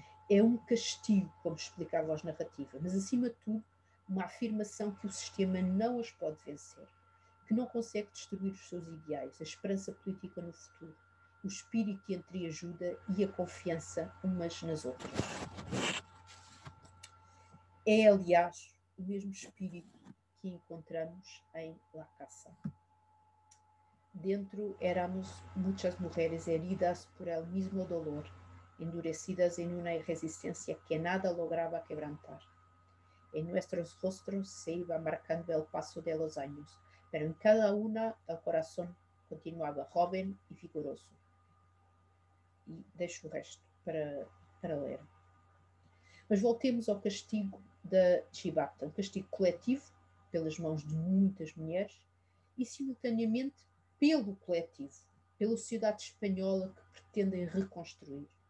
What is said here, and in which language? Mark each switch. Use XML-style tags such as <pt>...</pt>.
<pt>É um castigo, como explicava a narrativa, mas acima de tudo, uma afirmação que o sistema não as pode vencer, que não consegue destruir os seus ideais, a esperança política no futuro, o espírito de entreajuda e a confiança umas nas outras. É, aliás, o mesmo espírito que encontramos em La Caça.</pt> <es>Dentro éramos muchas mujeres heridas por el mismo dolor, endurecidas en una resistencia que nada lograba quebrantar. En nuestros rostros se iba marcando el paso de los años, pero en cada una el corazón continuaba joven y vigoroso.</es> <pt>E deixo o resto para ler. Mas voltemos ao castigo da Chibata, um castigo coletivo, pelas mãos de muitas mulheres, e simultaneamente pelo coletivo, pela sociedade espanhola que pretendem reconstruir.</pt>